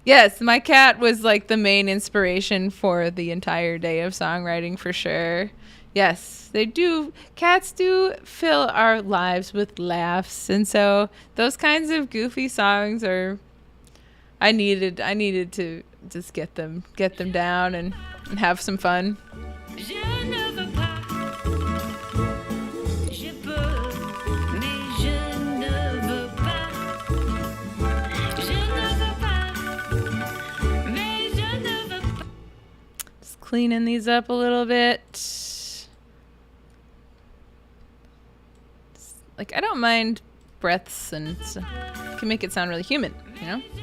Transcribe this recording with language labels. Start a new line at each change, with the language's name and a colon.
English: Yes, my cat was like the main inspiration for the entire day of songwriting for sure. Yes, they do. Cats do fill our lives with laughs, and so those kinds of goofy songs are. I needed to just get them down and have some fun.
French: Je ne veux pas, je peux, mais je ne veux pas. Je ne veux pas, mais je ne veux pas.
English: Just cleaning these up a little bit. Like I don't mind breaths and can make it sound really human, you know?